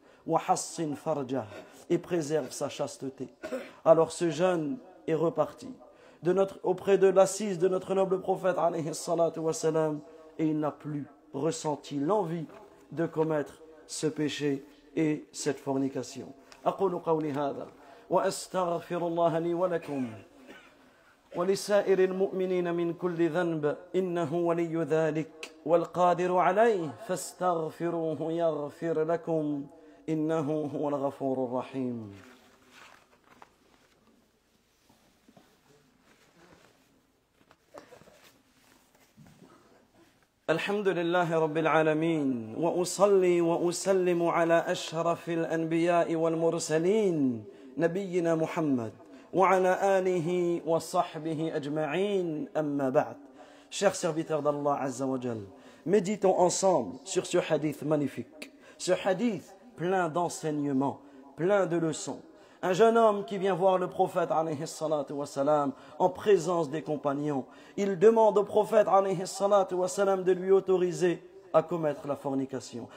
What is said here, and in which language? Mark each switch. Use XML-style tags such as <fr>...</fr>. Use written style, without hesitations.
<ar>Wa hassin farjah,</ar> <fr>et préserve sa chasteté. Alors ce jeune est reparti auprès de l'assise de notre noble prophète alayhi salatu wa salam, et il n'a plus ressenti l'envie de commettre ce péché et cette fornication.</fr> <ar>أقول قولي هذا وأستغفر الله لي ولكم ولسائر المؤمنين من كل ذنب إنه ولي ذلك والقادر عليه فاستغفروه يغفر لكم إنه هو الغفور الرحيم. الحمد لله رب العالمين وأصلي وأسلم على أشرف الأنبياء والمرسلين نبينا محمد وعلى آله وصحبه أجمعين أما بعد.</ar> <fr>Chers serviteurs d'Allah Azza wa Jal, méditons ensemble sur ce hadith magnifique, ce hadith plein d'enseignements, plein de leçons. Un jeune homme qui vient voir le prophète alayhi salatu wa salam en présence des compagnons. Il demande au prophète alayhi salatu wa salam de lui autoriser à commettre la fornication.</fr>